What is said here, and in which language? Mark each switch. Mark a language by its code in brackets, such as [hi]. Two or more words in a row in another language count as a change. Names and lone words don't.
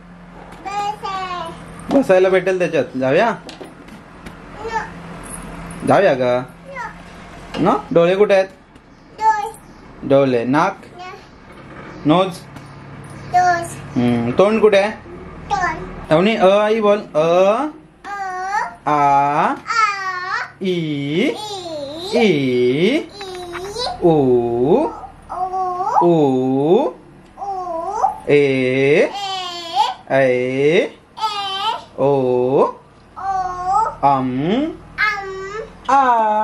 [mr] बसायला भेटेल त्याच्यात. जाऊया जाऊया का? ना डोळे कुठे आहेत? डोळे. नाक नोज. तोंड कुठे आहे? अवनी अ आई बोल. अ आ ई ई ओ ओ ए ऐ ओ आ.